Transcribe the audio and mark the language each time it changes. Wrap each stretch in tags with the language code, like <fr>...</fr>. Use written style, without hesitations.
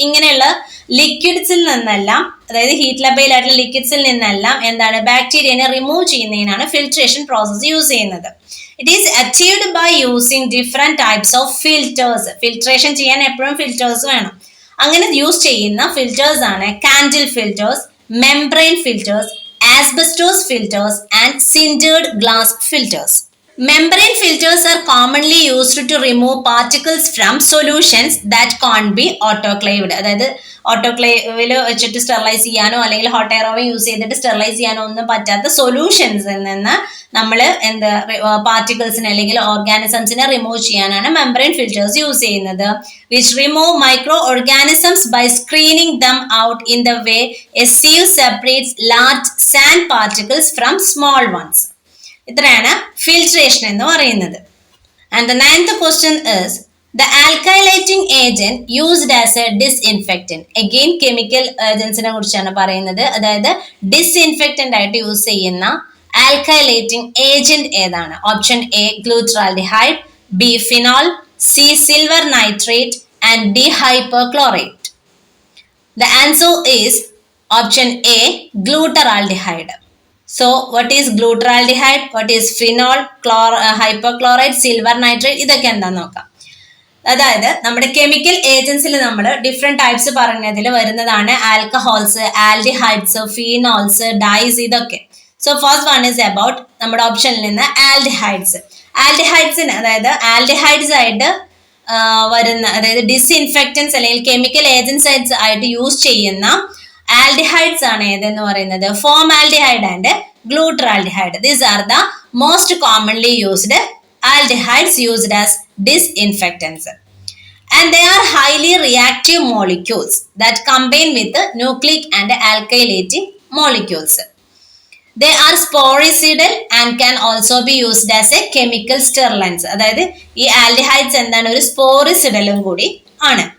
<ml>ഇങ്ങനെയുള്ള ലിക്വിഡ്സിൽ നിന്നെല്ലാം, അതായത് ഹീറ്റ് ലബൈൽ ആയിട്ടുള്ള ലിക്വിഡ്സിൽ നിന്നെല്ലാം എന്താണ് ബാക്ടീരിയനെ റിമൂവ് ചെയ്യുന്നതിനാണ് ഫിൽട്രേഷൻ പ്രോസസ് യൂസ് ചെയ്യുന്നത്.</ml> <en>It is achieved by using different types of filters.</en> <ml>Filtration ചെയ്യാൻ എപ്പോഴും ഫിൽറ്റേഴ്സ് വേണം. അങ്ങനെ യൂസ് ചെയ്യുന്ന ഫിൽറ്റേഴ്സ് ആണ് candle filters, membrane filters, asbestos filters and സിൻഡേർഡ് glass filters.</ml> <en>Membrane filters are commonly used to remove particles from solutions that can't be autoclaved.</en> <ml>അതായത് ഓട്ടോക്ലേവിൽ വെച്ചിട്ട് sterilise ചെയ്യാനോ അല്ലെങ്കിൽ ഹോട്ട് എയർ ഓവൻ യൂസ് ചെയ്തിട്ട് sterilise ചെയ്യാനോ ഒന്നും പറ്റാത്ത സൊല്യൂഷൻസിൽ നിന്ന് നമ്മൾ പാർട്ടിക്കിൾസിനെ അല്ലെങ്കിൽ ഓർഗാനിസംസിനെ റിമൂവ് ചെയ്യാനാണ് മെംബ്രെയിൻ ഫിൽറ്റേഴ്സ് യൂസ് ചെയ്യുന്നത്.</ml> <en>Which remove micro organisms by screening them out in the way a sieve separates large sand particles from small ones.</en> <ml>ഇത്രയാണ് ഫിൽട്രേഷൻ എന്ന് പറയുന്നത്.</ml> <en>And the ninth question is the alkylating agent used as a disinfectant.</en> <ml>Again chemical ഏജൻസിനെ കുറിച്ചാണ് പറയുന്നത്. അതായത് ഡിസ്ഇൻഫെക്റ്റന്റ് ആയിട്ട് use ചെയ്യുന്ന ആൽക്കൈലൈറ്റിംഗ് agent ഏതാണ്? Option A glutaraldehyde, B phenol, C silver nitrate and D ഹൈപ്പർക്ലോറേറ്റ്.</ml> <en>The answer is option A glutaraldehyde. So what is glutaraldehyde, what is phenol, hypochlorite, silver nitrate,</en> <ml>ഇതൊക്കെ എന്താന്ന് നോക്കാം. അതായത് നമ്മുടെ കെമിക്കൽ ഏജൻസിൽ നമ്മൾ ഡിഫറെന്റ് ടൈപ്സ് പറഞ്ഞതിൽ വരുന്നതാണ് ആൽക്കഹോൾസ്, ആൽഡിഹൈഡ്സ്, ഫീനോൾസ്, ഡൈസ്, ഇതൊക്കെ.</ml> <en>so first one is about</en> <ml>നമ്മുടെ ഓപ്ഷനിൽ നിന്ന്</ml> <en>Aldehydes.</en> <ml>ആൽഡിഹൈഡ്സിന് അതായത് ആൽഡിഹൈഡ്സ് ആയിട്ട് വരുന്ന, അതായത് ഡിസ്ഇൻഫെക്റ്റൻസ് അല്ലെങ്കിൽ കെമിക്കൽ ഏജൻസൈഡ്സ് ആയിട്ട് യൂസ് ചെയ്യുന്ന ആൽഡിഹൈഡ്സ് ആണ് ഏതെന്ന് പറയുന്നത് formaldehyde and glutaraldehyde.</ml> <en>These are the most commonly used aldehydes used as disinfectants, and they are highly reactive molecules that combine with nucleic and alkylating molecules. They are sporicidal and can also be used as a chemical sterilizer.</en> <ml>അതായത് ഈ aldehydes എന്താണ്, ഒരു സ്പോറിസിഡലും കൂടി ആണ്.</ml>